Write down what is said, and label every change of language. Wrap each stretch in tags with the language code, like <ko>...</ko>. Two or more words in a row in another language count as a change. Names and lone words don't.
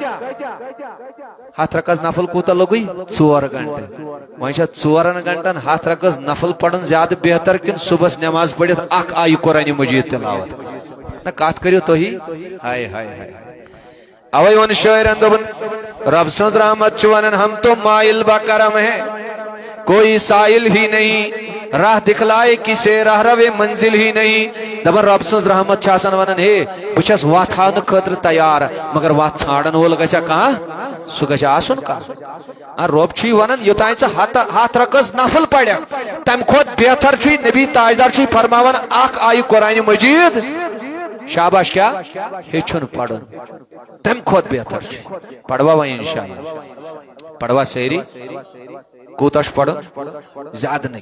<ks>7 رکعت نفل کوٗتاہ لوٚگُے 4 گنٹہٕ وۄنۍ چھا 4 گنٹن 7 رکعت نفل پرن زیادٕ بہتر کِنہٕ صبحس نماز پٔرِتھ اکھ آیہِ قرآنِ مجیٖد تلاوت نہ کتھ کٔرِو تُہی ہاے ہاے ہاے اوے وون شاعرن دوٚپُن رب سٕنٛز رحمت چھُ ونان</ks> <ur>ہم تو مائل با کرم ہے کوئی سائل ہی نہیں</ur> <ks>راہ دکھلائے کسے راہ روے منزل ہی نہیں دپان رب سٕنٛز رحمت چھِ آسان ونان ہے بہٕ چھس وتھ ہاونہٕ خٲطرٕ تیار مگر وتھ ژھانڈن وول گژھیا کانٛہہ سُہ گژھِ آسُن کانٛہہ رب چھُے ونان یوٚتانۍ ژٕ 7 رکعت نفل پرکھ تمہِ کھۄتہٕ بہتر چھُے نبی تاجدار چھُے فرماوان اکھ آیہِ قرآنِ مجیٖد شاباش کیا ہیٚچھُن پرُن تمہِ کھۄتہٕ بہتر چھُ پروا وۄنۍ انشاءاللہ پروا سٲری کوٗتاہ چھُ پرُن زیادٕ نہٕ</ks>